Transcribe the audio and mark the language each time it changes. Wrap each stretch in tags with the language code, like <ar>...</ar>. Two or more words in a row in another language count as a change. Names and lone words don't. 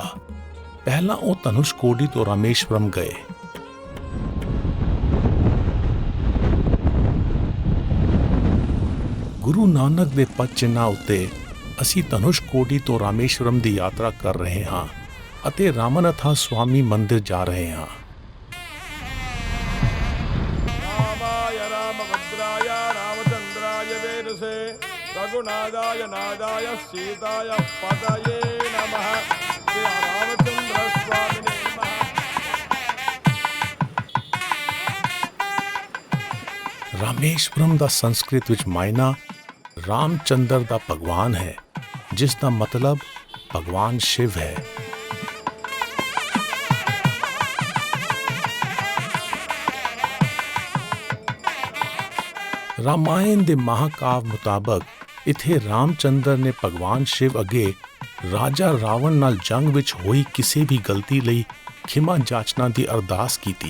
<pa>ਪਹਿਲਾਂ ਉਹ ਧਨੁਸ਼ਕੋਡੀ ਤੋਂ ਰਾਮੇਸ਼ਵਰਮ ਗਏ। ਗੁਰੂ ਨਾਨਕ ਦੇ ਪਦ ਚਿੰਨ੍ਹਾਂ ਉੱਤੇ ਅਸੀਂ ਧਨੁਸ਼ਕੋਡੀ ਤੋਂ ਰਾਮੇਸ਼ਵਰਮ ਦੀ ਯਾਤਰਾ ਕਰ ਰਹੇ ਹਾਂ ਅਤੇ ਰਾਮਨਾਥਾ ਸਵਾਮੀ ਮੰਦਿਰ ਜਾ ਰਹੇ ਹਾਂ।</pa> <sa>रामाय रामभद्राय रामचन्द्राय वेदसे रघुनाथाय नाथाय सीताय पतये नमः। श्री रामचंद्र स्वामिने नमः।</sa> <pa>ਰਾਮੇਸ਼ਵਰਮ ਦਾ ਸੰਸਕ੍ਰਿਤ ਵਿੱਚ ਮਾਇਨਾ ਰਾਮਚੰਦਰ ਦਾ ਭਗਵਾਨ ਹੈ, ਜਿਸ ਦਾ ਮਤਲਬ ਭਗਵਾਨ ਸ਼ਿਵ ਹੈ। ਰਾਮਾਇਣ ਦੇ ਮਹਾਕਾਵ ਮੁਤਾਬਕ ਇੱਥੇ ਰਾਮਚੰਦਰ ਨੇ ਭਗਵਾਨ ਸ਼ਿਵ ਅੱਗੇ ਰਾਜਾ ਰਾਵਣ ਨਾਲ ਜੰਗ ਵਿੱਚ ਹੋਈ ਕਿਸੇ ਵੀ ਗਲਤੀ ਲਈ ਖਿਮਾ ਜਾਚਨਾ ਦੀ ਅਰਦਾਸ ਕੀਤੀ।</pa>